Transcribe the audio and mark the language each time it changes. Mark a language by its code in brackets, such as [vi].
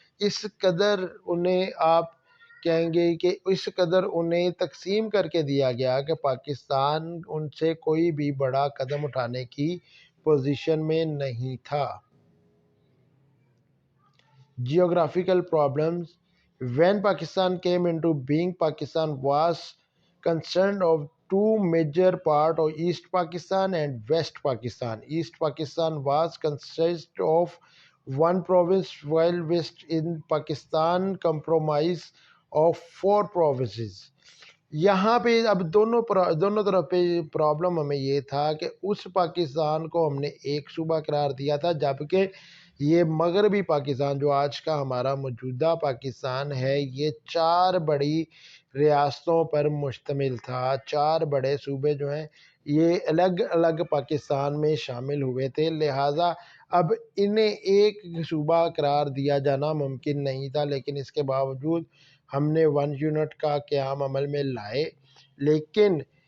[ur] اس قدر انہیں آپ کہیں گے کہ اس قدر انہیں تقسیم کر کے دیا گیا کہ پاکستان ان سے کوئی بھی بڑا قدم اٹھانے کی پوزیشن میں نہیں تھا۔ [en] Geographical problems. When Pakistan came into being, Pakistan was concerned of two major parts of East Pakistan and West Pakistan. East Pakistan was consist of one province, while West in Pakistan comprised of four provinces. [ur] یہاں پہ اب دونوں طرف پہ problem ہمیں یہ تھا کہ اس پاکستان کو ہم نے ایک صوبہ قرار دیا تھا، جبکہ یہ مغربی پاکستان جو آج کا ہمارا موجودہ پاکستان ہے یہ چار بڑی ریاستوں پر مشتمل تھا۔ چار بڑے صوبے جو ہیں یہ الگ الگ پاکستان میں شامل ہوئے تھے، لہٰذا اب انہیں ایک صوبہ قرار دیا جانا ممکن نہیں تھا، لیکن اس کے باوجود ہم نے ون یونٹ کا قیام عمل میں لائے۔ لیکن